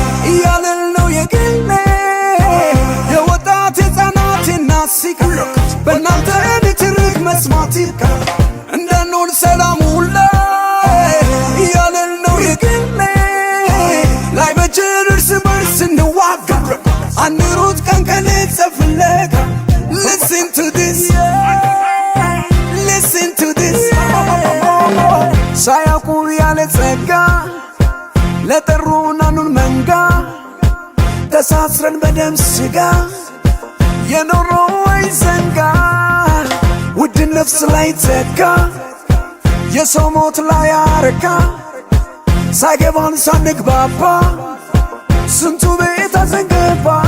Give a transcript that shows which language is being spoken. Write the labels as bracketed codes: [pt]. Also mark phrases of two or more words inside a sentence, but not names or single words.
[am] እያልን ነው የግሌ። የወጣት የሕፃናት የእናት ሲቃ በእናንተ ንትርክ መስማት ይብቃ። እንዳንሆን ሰላም ሁሌ እያልን ነው የግሌ። ላይመቸን እርስ በርስ እንዋጋ፣ አንሩጥ ቀን ከሌት ፍለጋ። [en] Listen to this, listen to this። [am] ሳያውቁ ያለ ጸጋ ለጠሩ ናኑን መንጋ ተሳስረን በደም ሥጋ የኖርነው አይዘንጋ። ውድ ነፍስ ላይ ተካ የሰው ሞት ላይ አረካ። ሳይገባን ሳንግባባ ስንቱ ቤት አዘንገባ።